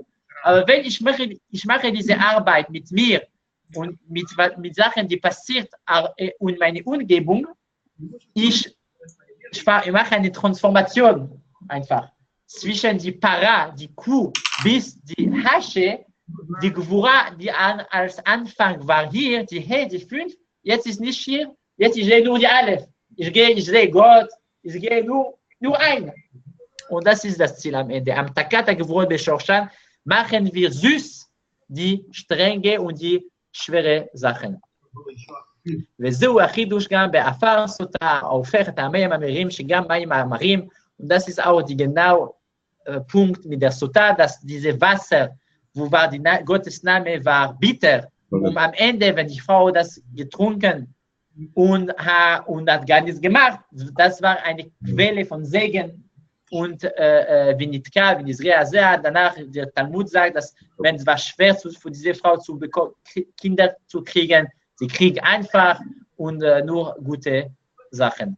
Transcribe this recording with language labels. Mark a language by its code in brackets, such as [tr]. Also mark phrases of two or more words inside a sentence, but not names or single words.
[de] Aber wenn ich mache diese Arbeit mit mir und mit Sachen, die passiert in meiner Umgebung, ich mache eine Transformation einfach zwischen die Para, die Kuh, bis die Hasche, die Gvura, die als Anfang war hier, die He, die 5, jetzt ist nicht hier, jetzt ich sehe nur die Aleph. Ich sehe Gott, ich sehe nur ein. Und das ist das Ziel am Ende. [he] המתקת גבורה בשורשן [de] machen wir süß die strenge und die schwere Sachen. [he] וזהו החידוש גם באפר סוטה, ההופך את המים המרים שגם מים המרים, [de] und das ist auch die genau Punkt mit der Sota, dass diese Wasser, wo war Gottes Name war bitter, und am Ende, wenn die Frau das getrunken und hat gar nichts gemacht, das war eine Quelle von Segen und [he] ונקתה, ונזרעה, [de] danach der Talmud sagt, dass wenn es war schwer für diese Frau zu bekommen, Kinder zu kriegen, sie kriegt einfach und nur gute Sachen.